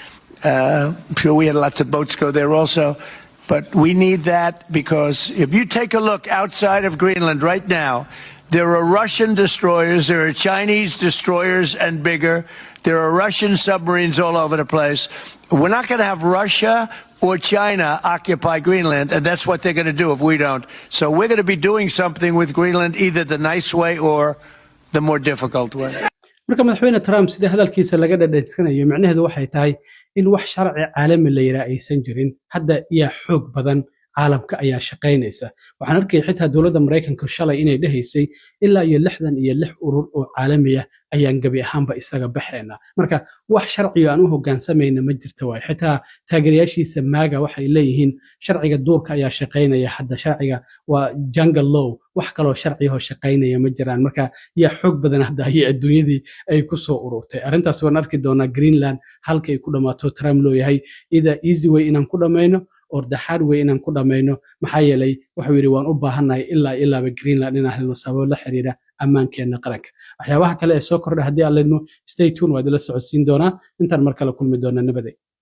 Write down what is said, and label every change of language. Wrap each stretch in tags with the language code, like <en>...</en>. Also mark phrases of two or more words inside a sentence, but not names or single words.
<en>I'm sure we had lots of boats go there also, but we need that because if you take a look outside of Greenland right now, there are Russian destroyers, there are Chinese destroyers and bigger, there are Russian submarines all over the place. We're not going to have Russia or China occupy Greenland, and that's what they're going to do if we don't. So we're going to be doing something with Greenland, either the nice way or the more difficult way.</en> <so>marka madaxweyne Trump sida hadalkiisa laga dhadhaysanayo macnaheedu waxay tahay in wax sharci caalami la yiraahdo aysan jirin hadda iyo xoog badan caalamka ayaa shaqaynaysa waxaan arkay xitaa dowladda Mareykanka shalay inay dhahaysay ilaa iyo 66 urur oo caalami ah ayaan gabi ahaanba isaga baxayna marka wax sharci aan u hoggaansamayna ma jirto way xitaa taageerayaashiisa maaga waxay leeyihiin sharciga duurka ayaa shaqaynaya hadda sharciga waa</so> <en>jungle law</en> <so>wax kaloo sharci oo shaqaynaya ma jiraan marka yaa xoog badan hadda ay adduunyadii ay ku soo ururtay arrintaas waan arki doonaa Greenland halka ay ku dhamaato Trump loo yahay ida</so> <en>easy way</en> <so>inaan ku dhamayno</so> <en>or the hard way</en> <so>inaan ku dhamayno maxaa yeelay wuxuu yiri waan u baahanahay ilaa Greenland inaan helno sabab la xiriira ammaankeena qaranka waxyaabaha kale ee soo kordhay haddii aan leedno</so> <en>stay tuned</en> <so>waa idila socodsiin doonaa intaan mar kale kulmi doona nabadey</so>